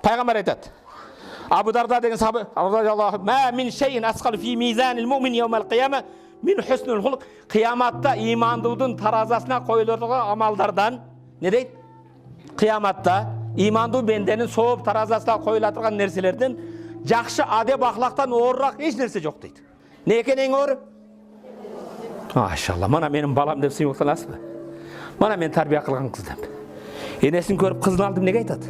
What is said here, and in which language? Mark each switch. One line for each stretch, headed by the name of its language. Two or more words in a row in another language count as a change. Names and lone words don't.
Kazakh: Пайғамбар айтады. Абу Дарда деген сахаба,
Arabic: "ما من شيء أثقل في ميزان المؤمن يوم القيامة من حسن الخلق."
Kazakh: Қияматта имандудың таразасына қойылатын амалдардан, не дейді? Қияматта иманду бенденің соғып таразасына қойылатын нәрселерден жақсы адеп ақлақтан орырақ еш нәрсе жоқ дейді. Не екен ең оры? Машалла, мана менің балам деп сыйлықтанасыз ба? Мана мен тәрбие қылған қыз деп. Енесін көріп қызын алдым неге айтады?